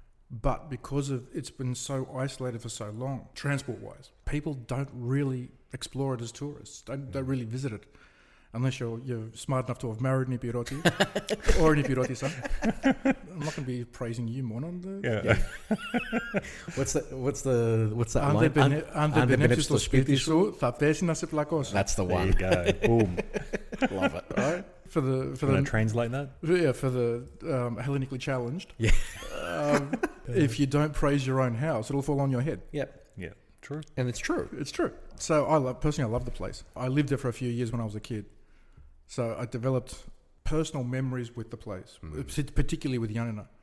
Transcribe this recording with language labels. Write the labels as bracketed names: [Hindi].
[English] But because it's been so isolated for so long, transport-wise, people don't really explore it as tourists. Don't really visit it, unless you're smart enough to have married an Epiroti or an Epirotisa. I'm not going to be praising you more on the. Yeah. What's that [Greek] Αν δεν πενέψεις το σπίτι σου, θα πέσει να σε πλακώσει. [English] That's the one. There you go. Boom. Love it. Right? For the Can I translate that? Yeah, for the Hellenically challenged. Yeah. If you don't praise your own house, it'll fall on your head. Yep. Yeah. True. And it's true. It's true. So I love the place. I lived there for a few years when I was a kid. So I developed personal memories with the place, particularly with Yanina.